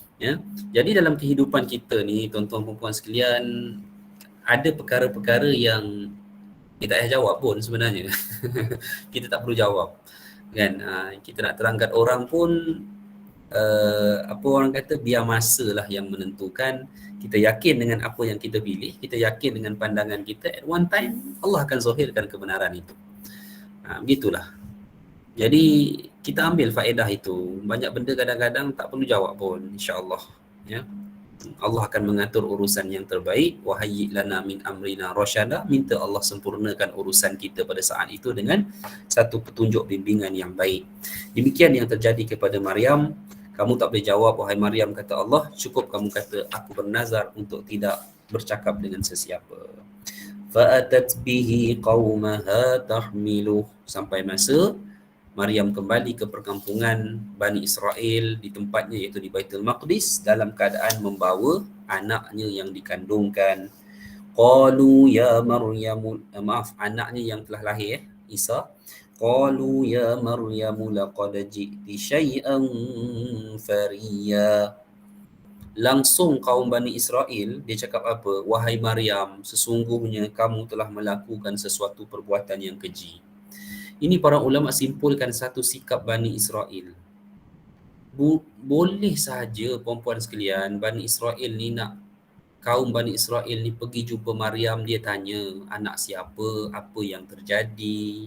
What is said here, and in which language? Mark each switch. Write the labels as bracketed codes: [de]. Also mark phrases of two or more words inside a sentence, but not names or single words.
[ms] Jadi dalam kehidupan kita ni, tuan-tuan dan puan sekalian, ada perkara-perkara yang kita tak payah jawab pun sebenarnya. Kita tak perlu jawab. Kan? Kita nak terangkat orang pun, apa orang kata, biar masa lah yang menentukan. Kita yakin dengan apa yang kita pilih, kita yakin dengan pandangan kita, [en] at one time [ms] Allah akan zahirkan kebenaran itu. Begitulah. Jadi kita ambil faedah itu. Banyak benda kadang-kadang tak perlu jawab pun, [ar] إن شاء الله. [ms] Ya. Allah akan mengatur urusan yang terbaik. [ar] وهيئ لنا من أمرنا رشدا. [ms] Minta Allah sempurnakan urusan kita pada saat itu dengan satu petunjuk bimbingan yang baik. Demikian yang terjadi kepada Maryam. Kamu tak boleh jawab, wahai Maryam, kata Allah. Cukup kamu kata, aku bernazar untuk tidak bercakap dengan sesiapa. [ar] فأتت به قومها تحمله. [ms] Sampai masa Maryam kembali ke perkampungan Bani Israel di tempatnya, iaitu di Baitul Maqdis, dalam keadaan membawa anaknya yang dikandungkan. [ar] قالوا يا مريم, [ms] anaknya yang telah lahir, Isa. [ar] قالوا يا مريم لقد جئت شيئا فريا. [ms] Langsung kaum Bani Israel, dia cakap apa? Wahai Maryam, sesungguhnya kamu telah melakukan sesuatu perbuatan yang keji. Ini para ulama simpulkan satu sikap Bani Israel. Boleh sahaja perempuan sekalian, Bani Israel ni nak, kaum Bani Israel ni pergi jumpa Maryam, dia tanya anak siapa, apa yang terjadi.